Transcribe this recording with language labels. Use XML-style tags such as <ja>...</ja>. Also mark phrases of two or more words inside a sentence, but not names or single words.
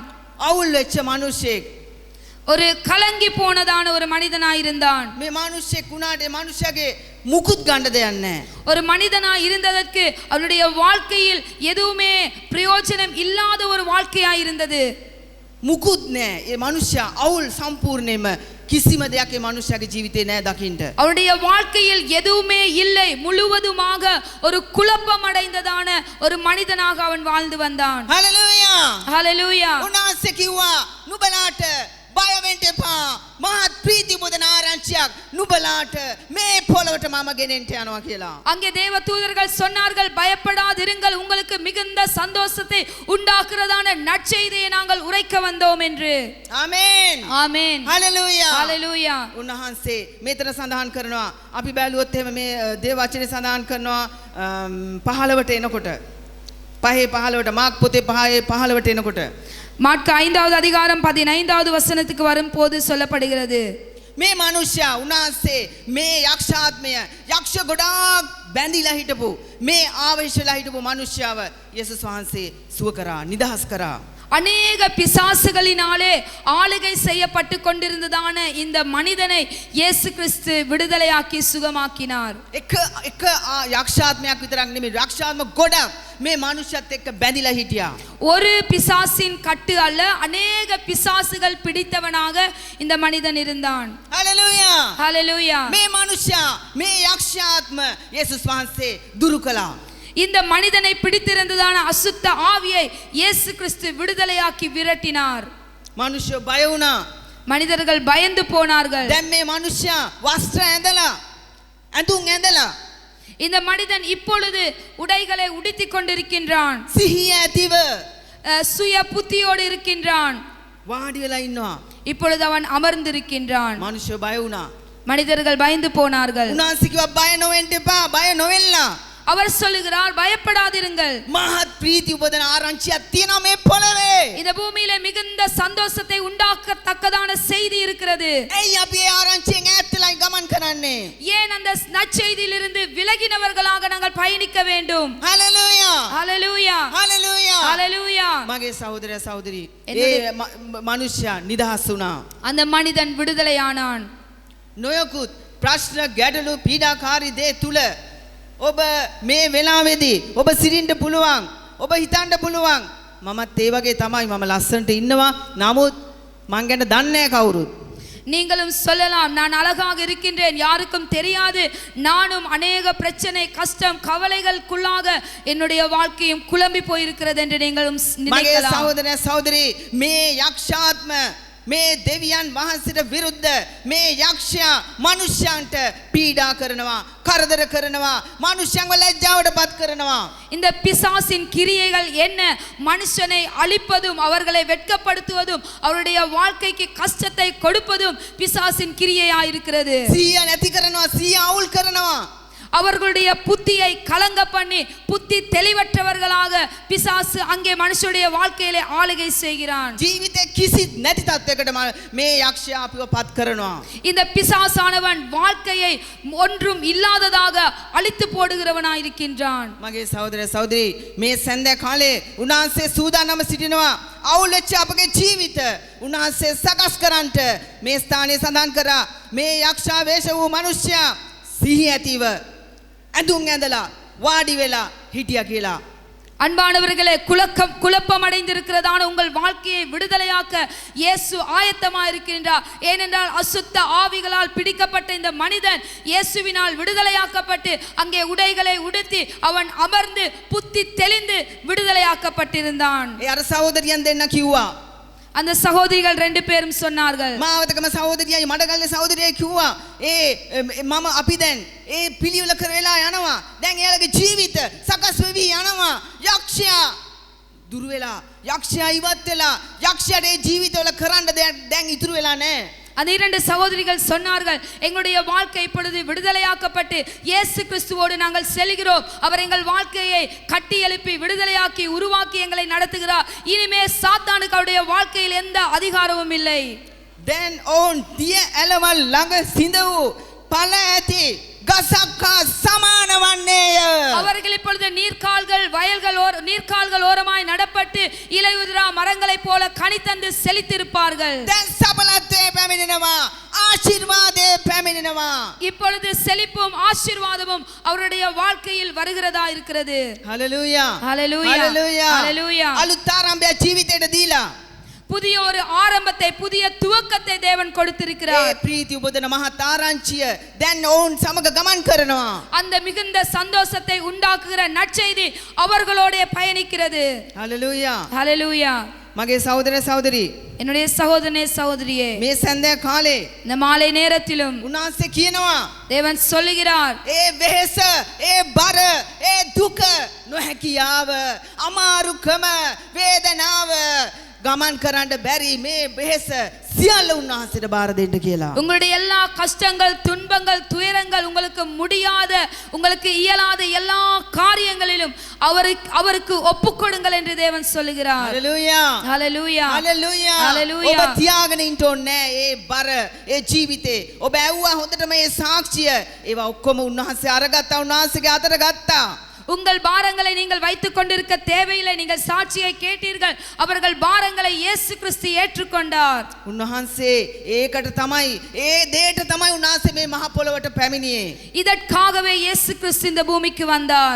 <si>අවුල් වෙච්ච මිනිස්සෙක්.</si> <ta>ஒரு கலங்கி போனதான ஒரு மனிதனாயிருந்தான்.</ta> <si>මේ මිනිස්සෙක් උනාට ඒ මිනිස්සගේ මුකුත් ගන්න දෙයක් නැහැ.</si> <ta>ஒரு மனிதனாய் இருந்ததற்கு அவனுடைய வாழ்க்கையில் எதுவுமே பிரயோஜனம் இல்லாத ஒரு வாழ்க்கையாய் இருந்தது.</ta> <si>මුකුත් නැහැ. ඒ මිනිස්සයා අවුල් සම්පූර්ණයෙන්ම කිසිම දෙයක් ඒ මිනිස්සයාගේ ජීවිතේ නැහැ දකින්න.</si> <ta>அவனுடைய வாழ்க்கையில் எதுவுமே இல்லை. முழுவதுமாக ஒரு குழப்பம் அடைந்ததான ஒரு மனிதனாக அவன் வாழ்ந்து வந்தான்.</ta> <si>හලෙලූයා.</si> <ta>ஹalleluya.</ta> <si>උන්වහන්සේ කිව්වා නුඹලාට බය වෙන්න එපා. මහත් ප්‍රීති බුදන ආරංචියක් නුඹලාට මේ පොළවට මම ගෙනෙන්න යනවා කියලා.</si> <ta>அங்கே தேவ தூதர்கள் சொன்னார்கள், பயப்படாதிருங்கள், உங்களுக்கு மிகுந்த சந்தோஷத்தை உண்டாக்குறதான நற்செய்தியை நாங்கள் உரைக்க வந்தோம் என்று.</ta> <si>ආමේන්.</si> <ta>ஆமென்.</ta> <si>හලෙලූයා.</si> <ta>ஹalleluya.</ta> <si>උන්වහන්සේ මෙතන සඳහන් කරනවා අපි බැලුවොත් එහෙම මේ දේව වචනේ සඳහන් කරනවා 15ට එනකොට 5:15ට මාක් පොතේ 5:15ට එනකොට</si> <ta>மாற்கு 5வது அதிகாரம் 15வது வசனத்துக்கு வரும்போது சொல்லப்படுகிறது,</ta> <si>මේ මනුෂ්‍යයා උන්වහන්සේ මේ යක්ෂාත්මය යක්ෂ ගොඩාක් බැඳිලා හිටපු මේ ආවේශලා හිටපු මනුෂ්‍යව යේසුස් වහන්සේ සුව කරා නිදහස් කරා.</si> <ta>அநேக பிசாசுகளினாலே ஆளுகை செய்யப்பட்டு கொண்டிருந்ததான இந்த மனிதனை இயேசு கிறிஸ்து விடுதலையாக்கி சுகமாக்கினார்.</ta> <si>එක යක්ෂාත්මයක් විතරක් නෙමෙයි යක්ෂාත්ම ගොඩක් මේ මනුෂ්‍යත් එක්ක බැඳිලා හිටියා.</si> <ta>ஒரு பிசாசின் கட்டு அல்ல, அநேக பிசாசுகள் பிடித்தவனாக இந்த மனிதன் இருந்தான்.</ta> <si>හලෙලූයා.</si> <ta>ஹalleluya.</ta> <si>මේ මනුෂ්‍යයා මේ යක්ෂාත්ම යේසුස් වහන්සේ දුරු කළා.</si> <ta>இந்த மனிதனை பிடித்திருந்ததான அசுத்த ஆவியை இயேசு கிறிஸ்து விடுதலையாக்கி விரட்டினார்.</ta> <si>මනුෂ්‍ය බය වුණා.</si> <ta>மனிதர்கள் பயந்து போனார்கள்.</ta> <si>දැන් මේ මනුෂ්‍යයා වස්ත්‍ර ඇඳලා ඇඳුම් ඇඳලා</si> <ta>இந்த மனிதன் இப்பொழுது உடைகளை உடுத்திக் கொண்டிருக்கின்றான்.</ta> <si>සිහිය ඇතිව</si> <ta>சுய புத்தியோடு இருக்கின்றான்.</ta> <si>වාඩි වෙලා ඉන්නවා.</si> <ta>இப்பொழுது அவன் அமர்ந்திருக்கின்றான்.</ta> <si>මනුෂ්‍ය බය වුණා.</si> <ta>மனிதர்கள் பயந்து போனார்கள்.</ta> <si>උන්වහන්සේ කිව්වා බය නොවෙන්න එපා. බය නොවෙන්න.</si> <ta>அவர் சொல்லுகிறார், பயப்படாதிருங்கள்.</ta> <si>මහත් ප්‍රීති උපදන ආරංචියක් තියෙනවා මේ පොළවේ.</si> <ta>இந்த பூமியிலே மிகுந்த சந்தோஷத்தை உண்டாக்கத்தக்கதான செய்தி இருக்கிறது.</ta> <si>ඇයි අපි ඒ ආරංචියෙන් ඈත් වෙලා ගමන් කරන්නේ?</si> <ta>ஏன் அந்த நற்செய்தியிலிருந்து விலகினவர்களாக நாங்கள் பயணிக்க வேண்டும்?</ta> <si>හලෙලූයා.</si> <ta>ஹalleluya.</ta> <si>හලෙලූයා.</si> <ta>ஹalleluya.</ta> <si>මගේ සහෝදරයා සහෝදරි ඒ මනුෂ්‍යයා නිදහස් වුණා.</si> <ta>அந்த மனிதன் விடுதலையானான்.</ta> <si>නොයකුත් ප්‍රශ්න ගැටලු පීඩාකාරී දේ තුල ඔබ මේ වෙලාවේදී ඔබ සිරින්න පුළුවන්. ඔබ හිතන්න පුළුවන් මමත් ඒ වගේ තමයි මම ලස්සනට ඉන්නවා. නමුත් මං ගැන දන්නේ නැහැ කවුරුත්.</si> <ta>நீங்களும் சொல்லலாம், நான் அழகாக இருக்கின்றேன், யாருக்கும் தெரியாது, நானும் அநேக பிரச்சனை கஷ்டம் கவலைகளுக்குள்ளாக என்னுடைய வாழ்க்கையும் குழம்பி போயிருக்கிறது என்று நீங்களும்</ta> <si>මගේ</si> <ta>நினைக்கலாம்.</ta> <si>සහෝදරයා සහෝදරි මේ යක්ෂාත්ම මේ දෙවියන් වහන්සේට විරුද්ධ මේ යක්ෂයා මනුෂ්‍යයන්ට පීඩා කරනවා, කරදර කරනවා, මනුෂ්‍යයන්ව ලැජ්ජාවට පත් කරනවා.</si> <ta>இந்த பிசாசின் கிரியைகள் என்ன? மனுஷனை அழிப்பதும் அவர்களை வெட்கப்படுத்துவதும் அவருடைய வாழ்க்கைக்கு கஷ்டத்தை கொடுப்பதும் பிசாசின் கிரியையாயிருக்கிறது.</ta> <si>සිහිය නැති කරනවා, සිහිය අවුල් කරනවා.</si> <ta>அவர்களுடைய புத்தியை கலங்க பண்ணி புத்தி தெளிவற்றவர்களாக பிசாசு அங்கே மனுஷனுடைய வாழ்க்கையிலே ஆளுகை செய்கிறான்.</ta> <si>ජීවිතේ කිසිත් නැති තත්යකට මේ යක්ෂයා අපිව පත් කරනවා.</si> <ta>இந்த பிசாசானவன் வாழ்க்கையை ஒன்றும் இல்லாததாக அழித்து போடுகிறவனாயிருக்கின்றான்.</ta> <si>මගේ සහෝදර සහෝදරි මේ සඳ කාලේ උන්වහන්සේ සූදානම සිටිනවා අවුල් වෙච්ච අපගේ ජීවිත උන්වහන්සේ සකස් කරන්නට මේ ස්ථානයේ සඳහන් කරා මේ යක්ෂා වේශ වූ මිනිසයා සිහිය ඇතිව ඇඳුම් ඇඳලා වාඩි වෙලා හිටියා කියලා.</si> <ta>அன்பானவர்களே, குழப்பம் அடைந்திருக்கிறதான உங்கள் வாழ்க்கையை விடுதலையாக்க இயேசு ஆயத்தமாயிருக்கின்றார். ஏனென்றால் அசுத்த ஆவிகளால் பிடிக்கப்பட்ட இந்த மனிதன் இயேசுவினால் விடுதலையாக்கப்பட்டு அங்கே உடைகளை உடுத்தி அவன் அமர்ந்து புத்தி தெளிந்து விடுதலையாக்கப்பட்டிருந்தான்.</ta> <si>ඒ අර සහෝදරියන් දෙන්න කිව්වා.</si> <ta>அந்த சகோதரிகள் ரெண்டு பேரும் சொன்னார்கள்,</ta> <si>මාවතකම සහෝදරියයි මඩගල්ලේ සහෝදරියයි කිව්වා මම අපි දැන් ඒ පිළිවෙල කරලා යනවා. දැන් එයාලගේ ජීවිත සකස් වෙවි යනවා. යක්ෂයා දුර වෙලා, යක්ෂයා ඉවත් වෙලා, යක්ෂයාට ඒ ජීවිතවල කරන්න දෙයක් දැන් ඉතුරු වෙලා නැහැ.</si> <ta>அந்த இரண்டு சகோதரிகள் சொன்னார்கள், எங்களுடைய வாழ்க்கை இப்பொழுது விடுதலையாக்கப்பட்டு இயேசு கிறிஸ்துவோடு நாங்கள் செல்கிறோம். அவர் எங்கள் வாழ்க்கையை கட்டி எழுப்பி விடுதலையாக்கி உருவாக்கி எங்களை நடத்துகிறார். இனிமே சாத்தானுக்கு அவருடைய வாழ்க்கையில் எந்த அதிகாரமும் இல்லை.</ta> <si>දැන් ඔවුන් දිය ඇලවල් ළඟ සිඳවූ පළ ඇති ගසක්කා සමාන වන්නේය.</si> <ta>அவர்கள் இப்பொழுது நீர்க்கால்கள் ஓரமாய் நடப்பட்டு இலையுதிரா மரங்களைப் போல கனி தந்து செழித்திருப்பார்கள்.</ta> <si>දැන් සඵලත්වයේ පැමිණෙනවා, ආශිර්වාදයේ පැමිණෙනවා.</si> <ta>இப்பொழுது செழிப்பும் ஆசீர்வாதமும் அவருடைய வாழ்க்கையில் வருகிறதா இருக்கிறது.</ta> <si>හලෙලූයා.</si> <ta>ஹalleluya.</ta> <si>හලෙලූයා.</si> <ta>ஹalleluya.</ta> <si>අලුත් ආරම්භය ජීවිතයට දීලා</si> <ta>புதிய ஒரு ஆரம்பத்தை, புதிய துவக்கத்தை தேவன் கொடுத்திருக்கிறார்.</ta> <si>ඒ ප්‍රීති උපදන මහත් ආරංචිය දැන් ඔවුන් සමග ගමන් කරනවා.</si> <ta>அந்த மிகுந்த சந்தோஷத்தை உண்டாக்குகிற நற்செய்தி அவர்களோட பயணிக்கிறது.</ta> <si>හලෙලූයා.</si> <ta>ஹalleluya.</ta> <si>මගේ සහෝදර සහෝදරි</si> <ta>என்னுடைய சகோதரனே சகோதரியே,</ta> <si>මේ සඳ කාලේ</si> <ta>இந்த மாலை நேரத்திலும்</ta> <si>උන්වහන්සේ කියනවා</si> <ta>தேவன் சொல்லுகிறார்,</ta> <si>ඒ වෙහෙස, ඒ බර, ඒ දුක, නොහැකියාව, අමාරුකම, වේදනාව ගමන් කරන්න බැරි මේ වෙහෙස සියල්ල උන්වහන්සේට බාර දෙන්න කියලා.</si> <ta>உங்களுடைய எல்லா கஷ்டங்கள் துன்பங்கள் துயரங்கள் உங்களுக்கு முடியாத உங்களுக்கு இயலாத எல்லா காரியங்களிலும் அவருக்கு ஒப்புக்கொடுங்கள் என்று தேவன் சொல்லுகிறார்.</ta> <si>හලෙලූයා.</si> <ta>ஹalleluya</ta> <si>හලෙලූයා.</si> <ta>හalleluya.</ta> <si>ඔබ තියාගෙන ඉන්න ඕනේ ඒ බර ඒ ජීවිතේ. ඔබ ඇව්වා හොඳටම ඒ සාක්ෂිය. ඒවා ඔක්කොම උන්වහන්සේ අරගත්තා. උන්වහන්සේගේ අතට ගත්තා.</si> <ta>உங்கள் பாரங்களை நீங்கள் வைத்துக் கொண்டிருக்க தேவையில்லை. நீங்கள் சாட்சியை கேட்டீர்கள். அவர்கள் பாரங்களை இயேசு கிறிஸ்து ஏற்றுக்கொண்டார்.</ta> <si>උන්වහන්සේ ඒකට තමයි ඒ දෙයට තමයි උන්වහන්සේ මේ මහ පොළොවට පැමිණියේ.</si> <ta>இதற்காகவே இயேசு கிறிஸ்து இந்த பூமிக்கு வந்தார்.</ta>